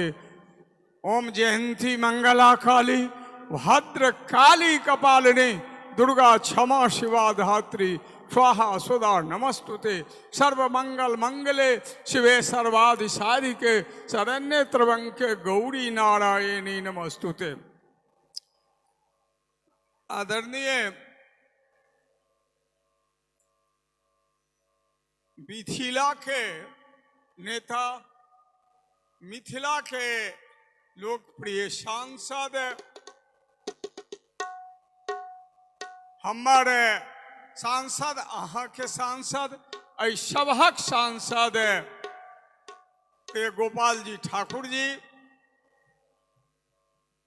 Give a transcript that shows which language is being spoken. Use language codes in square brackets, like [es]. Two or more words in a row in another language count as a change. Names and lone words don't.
[sa] ओम जयंती मंगला काली भद्र काली कपालिनी दुर्गा क्षमा शिवा धात्री स्वाहा सुधा नमस्तुते। सर्वमंगल मंगले शिवे सर्वादि साधिके शरण्ये त्र्यंबके गौरी नारायणी नमस्तुते। [mai] आदरणीय मिथिला के नेता, मिथिला के लोकप्रिय सांसद, हमारे सांसद, अहाँ के सांसद, सभक सांसद गोपाल जी ठाकुर जी,